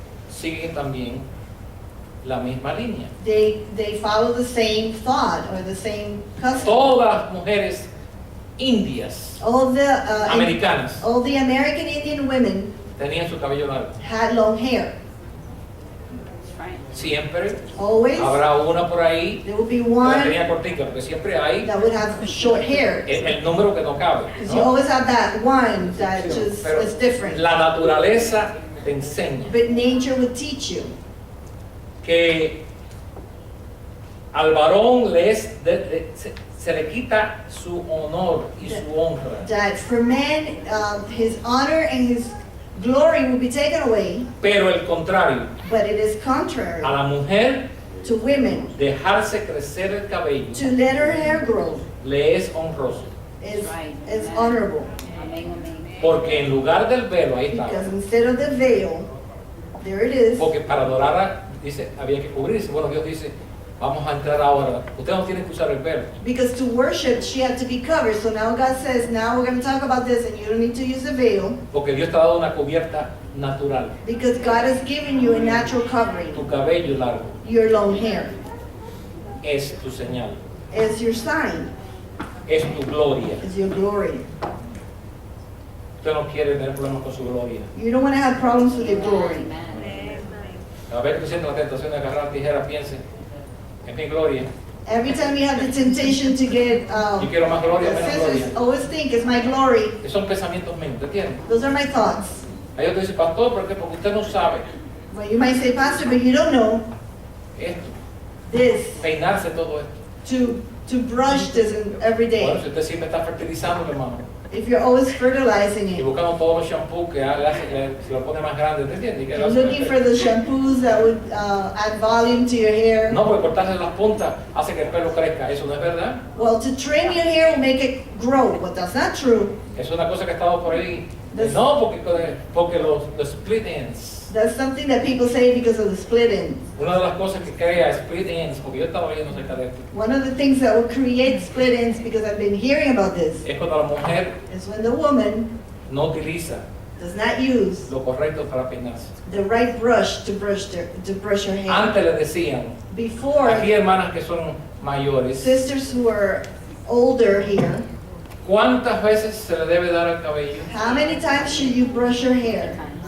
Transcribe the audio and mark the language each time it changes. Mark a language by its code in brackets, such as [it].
[es] siguen también la misma línea. [en] they follow the same thought or the same custom. [es] Todas las mujeres indias, [en] All the [es] americanas, [en] all the American Indian women [es] tenían su cabello largo. [en] had long hair. That's right. [es] Siempre [en] Always, [es] habrá una por ahí [en] there will be [es] que la [en] one [es] tenía cortica, porque siempre hay [en] that would have short hair. [es] el número que no cabe, [en] Because you [es] ¿no? [en] always have that one that just [es] Pero [en] is different. [es] la naturaleza te enseña [en] But nature will teach you [es] que al varón se le quita su honor y su honra, [en] that for men, his honor and his glory will be taken away, [es] pero el contrario, [en] but it is contrary [es] a la mujer [en] to women. [es] dejarse crecer el cabello [en] To let her hair grow [es] le es honroso, [en] is honorable. [es] Amén, amén. porque en lugar del velo, ahí está, [en] Because instead of the veil, there it is. [es] porque para adorar, dice, había que cubrirse. Bueno, Dios dice, vamos a entrar ahora, ustedes no tienen que usar el velo, [en] Because to worship, she had to be covered. So now God says, now we're going to talk about this, and you don't need to use the veil, [es] porque Dios te ha dado una cubierta natural, [en] because God has given you a natural covering. [es] tu cabello largo [en] Your long hair [es] es tu señal, [en] is your sign, [es] es tu gloria. [en] is your glory. [es] Usted no quiere tener problemas con su gloria. [en] You don't want to have problems with your glory. Amen. [es] A ver, tú sientes la tentación de agarrar tijera, piense, es mi gloria. [en] Every time you have the temptation to get [es] Yo quiero más gloria, [en] the [es] menos [en] scissors, [es] gloria. [en] always think, it's my glory. [es] Esos son pensamientos míos, ¿te entiendes? [en] Those are my thoughts. [es] Hay otro que dice, pastor, ¿por qué? Porque usted no sabe [en] But you might say, Pastor, but you don't know [es] esto, [en] this, [es] peinarse todo esto. [en] to brush this every [es] Bueno, [en] day. [es] si usted siempre está fertilizando, hermano, [en] If you're always fertilizing [es] y [en] it, [es] buscando todos los shampoos que le hace, se lo pone más grande, ¿te entiendes? Y que le [en] you're looking for [es] perfecto. [en] the shampoos that would add volume to your hair. [es] No, porque cortarse las puntas hace que el pelo crezca, eso no es verdad. [en] Well, to trim your hair will make it grow, but that's not true. [es] Es una cosa que ha estado por ahí. [en] This- [es] No, porque los split ends. [en] That's something that people say because of the split ends. [es] Una de las cosas que crea split ends, porque yo estaba leyendo acerca de esto, [en] One of the things that will create split ends, because I've been hearing about this, [es] es cuando la mujer [en] is when the woman [es] no utiliza [en] does not use [es] lo correcto para peinarse. [en] the right brush to brush her hair. [es] Antes le decían, [en] Before, [es] aquí hermanas que son mayores, [en] sisters who were older here, [es] ¿cuántas veces se le debe dar al cabello? [en] how many times should you brush your hair?